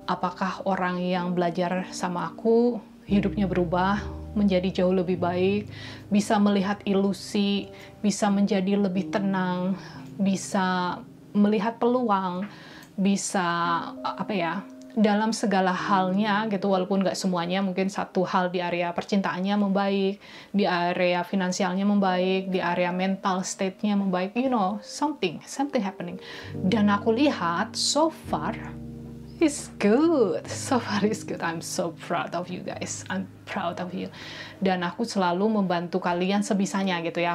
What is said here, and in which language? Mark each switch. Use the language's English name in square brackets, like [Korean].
[Indonesian] Apakah orang yang belajar sama aku hidupnya berubah menjadi jauh lebih baik, bisa melihat ilusi, bisa menjadi lebih tenang, bisa melihat peluang, bisa apa ya, dalam segala halnya gitu, walaupun nggak semuanya, mungkin satu hal di area percintaannya membaik, di area finansialnya membaik, di area mental state-nya membaik, [English] you know, something happening. [Indonesian] Dan aku lihat [English] so far it's good, so far it's good. I'm so proud of you guys, I'm proud of you. [Indonesian] Dan aku selalu membantu kalian sebisanya gitu ya.